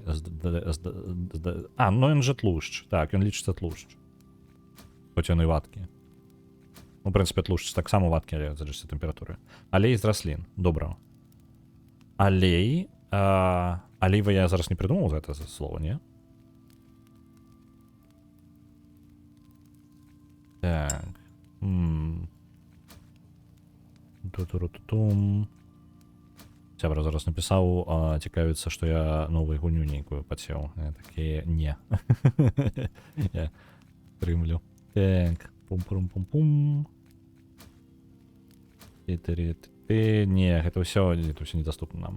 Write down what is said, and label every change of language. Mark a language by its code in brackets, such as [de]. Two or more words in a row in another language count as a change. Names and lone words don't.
[be] А, ну ён жа тлушч. Так, ён лічыцца тлушч. Хоць ён і вадкі. Ну, в прынцыпе, тлушч таксама вадкі, але залежыць ад тэмпературы. Алей з раслін. Добра. Алей. Алейва я зараз [ru] не придумал [be] гэта слово, не? Так. Ту-ту-ру-ту-тум. Сябра зараз напісаў, цікавіцца, што я новую гульню нейкую падсеў. Я такі, не. Я прымлю. Так. Пум-пум-пум-пум. Не, гэта ўсё недаступна нам.